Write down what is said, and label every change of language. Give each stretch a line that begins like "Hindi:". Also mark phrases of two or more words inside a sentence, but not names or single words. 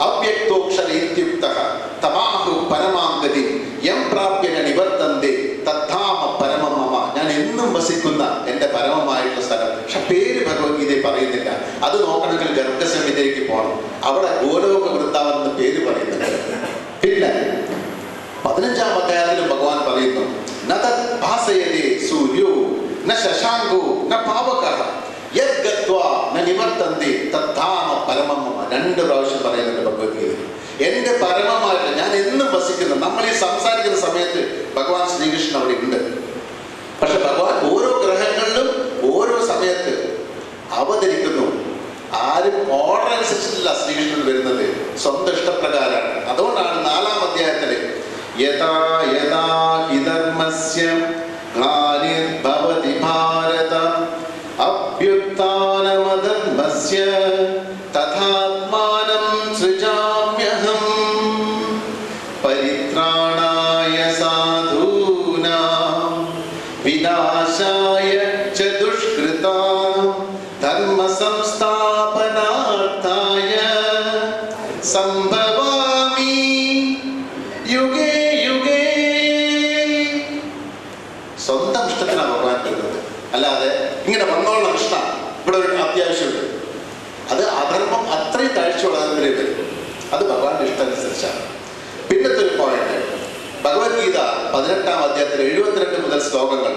Sanskrit: അവ്യക്തോക്ഷര ഇത്യുക്തഃ തമാഹു പരമാംഗതി യം പ്രാപ്യന നിവർത്തന്തി തദ്ധാമ പരമം മമ.
Malayalam: ഞാൻ എന്നും വസിക്കുന്ന എൻ്റെ പരമമായിട്ടുള്ള സ്ഥലം. പക്ഷെ പേര് ഭഗവത്ഗീതയിൽ പറയുന്നില്ല. അത് നോക്കണമെങ്കിൽ ഗർഭസംഹിതയിലേക്ക് പോകണം. അവിടെ ഗോലോക വൃന്ദാവൻ എന്ന് പേര് പറയുന്നുണ്ട്. പിന്നെ 15-ാം അധ്യായത്തിലും ഭഗവാൻ പറയുന്നു,
Sanskrit: ന തത് ഭാസയതേ സൂര്യോ ന ശശാങ്കോ ന പാവകഃ യത് ഗത്വാ ന നിവർത്തന്തി തദ്ധാമ പരമം മമ.
Malayalam: 2 പ്രാവശ്യം പറയുന്നുണ്ട് ഭഗവത്ഗീത. എൻ്റെ പരമമായിട്ട് ഞാൻ എന്നും വസിക്കുന്നു. നമ്മൾ ഈ സംസാരിക്കുന്ന സമയത്ത് ഭഗവാൻ ശ്രീകൃഷ്ണൻ അവിടെ ഉണ്ട്. പക്ഷെ ഭഗവാൻ ഓരോ ഗ്രഹങ്ങളിലും ഓരോ സമയത്ത് അവതരിക്കുന്നു. ആരും ഓർഡർ അനുസരിച്ചിട്ടില്ല ശ്രീകൃഷ്ണൻ വരുന്നത്, സ്വന്തം ഇഷ്ടപ്രകാരമാണ്. അതുകൊണ്ടാണ് 4-ാം അധ്യായത്തില്
Sanskrit: യഥാ യഥാ ഹി ധർമ്മസ്യ ഗ്ലാനിർഭവതി ഭാരത അഭ്യുത്ഥാനമധർമ്മസ്യ തഥാത്മാനം സൃജാമ്യഹം പരിത്രാണായ സാധൂനാം വിനാശായ ച ദുഷ്കൃതാം ധർമ്മ സംസ്ഥാപനാർത്ഥായ സംഭവാമി യുഗേ യുഗേ.
Malayalam: സ്വന്തം ഇഷ്ടത്തിനാണ് ഭഗവാൻ വരുന്നത്. അല്ലാതെ ഇങ്ങനെ വന്നോളണം കൃഷ്ണ, ഇവിടെ ഒരു അത്യാവശ്യമുണ്ട്. അത് അധർമ്മം അത്രയും താഴ്ചയുള്ളതിൽ വരും. അത് ഭഗവാന്റെ ഇഷ്ടമനുസരിച്ചാണ്. പിന്നത്തെ ഒരു പോയിന്റ്, ഭഗവത്ഗീത 18-ാം അധ്യായത്തിൽ 72 മുതൽ ശ്ലോകങ്ങൾ.